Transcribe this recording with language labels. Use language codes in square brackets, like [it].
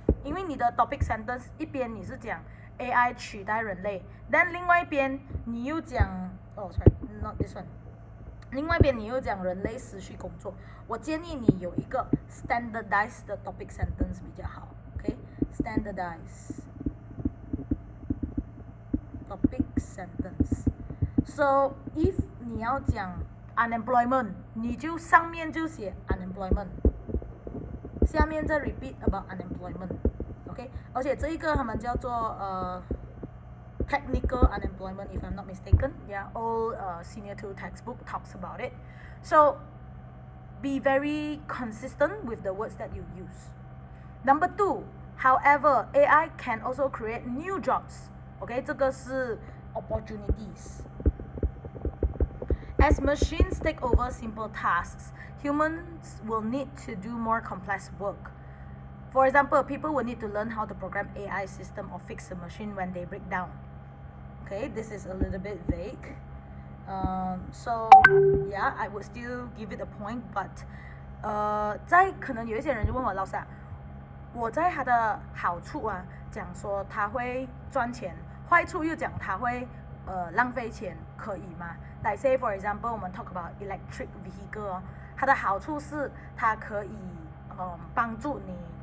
[zh] 因为你的 topic sentence 一边你是讲 AI 取代人类， [en] then [zh] 另外一边你又讲 [en] sorry, not this one. [zh] 另外一边你又讲人类失去工作，我建议你有一个 standardized 的 topic sentence 比较好 [en] okay? Standardized topic sentence. So if [zh] 你要讲 unemployment, 你就上面就写 unemployment, 下面再 [en] repeat about unemployment. Okay? [zh] 而且这一个他们叫做 [en] technical unemployment, if I'm not mistaken. Yeah, all senior 2 textbook talks about it. So be very consistent with the words that you use. Number 2, however, AI can also create new jobs. Okay, [zh] 这个是 [en] opportunities. As machines take over simple tasks, humans will need to do more complex work. For example, people will need to learn how to program AI system or fix a machine when they break down. Okay, this is a little bit vague. So yeah, I would still give it a point, but [zh] 在可能有一些人就问我老师啊，我在它的好处啊讲说它会赚钱，坏处又讲它会浪费钱，可以吗？ [en] Like say for example， [zh] 我们 [en] talk about electric vehicle [zh] 哦，它的好处是它可以帮助你